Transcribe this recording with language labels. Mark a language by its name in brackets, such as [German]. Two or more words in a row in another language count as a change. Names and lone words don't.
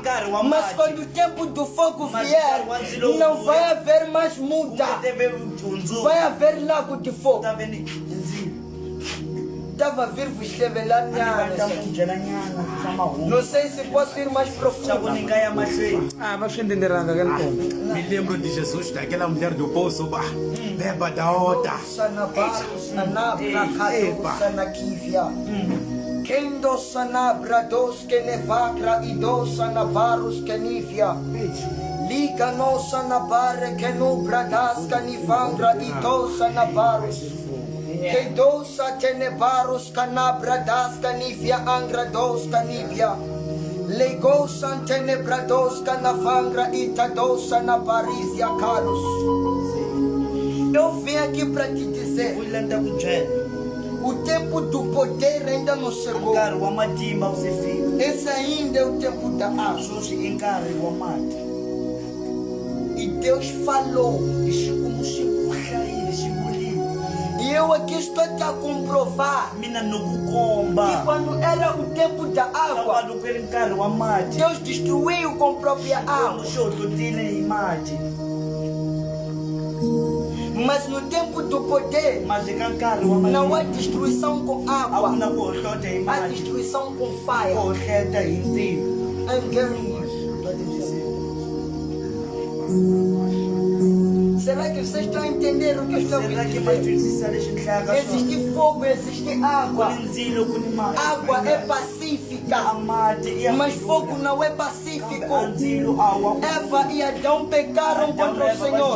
[Portuguese] Mas quando o tempo do fogo vier, não vai haver mais muda, vai haver lago de fogo. Estava a vir vos revelar nada. Não sei se posso ir mais profundo. Vai entender nada, Me lembro de Jesus, daquela mulher do poço, bah, beba da outra. Sanabarus nanabra kato sanakivia. Kendo sanabra dos que nevakra e dos sanabarus que nivia. Liga no sanabare que no bradas canivangra e dos sanabarus. Que dosa tenebarus canabra das canivia angra dos canivia. Legosan tenebrados canavangra e tadosa na parísia caros. Eu vim aqui para te dizer, o tempo do poder ainda não chegou. Esse ainda é o tempo da água. E Deus falou. E eu aqui estou a comprovar que quando era o tempo da água, Deus destruiu com própria água. Mas no tempo do poder, não há destruição com água, há destruição com fire. [English] I'm getting you. [Portuguese] Será que vocês estão entendendo o que eu estou dizendo? Existe fogo, existe água. Água é pacífica, mas fogo não é pacífico. Eva e Adão pecaram contra o Senhor.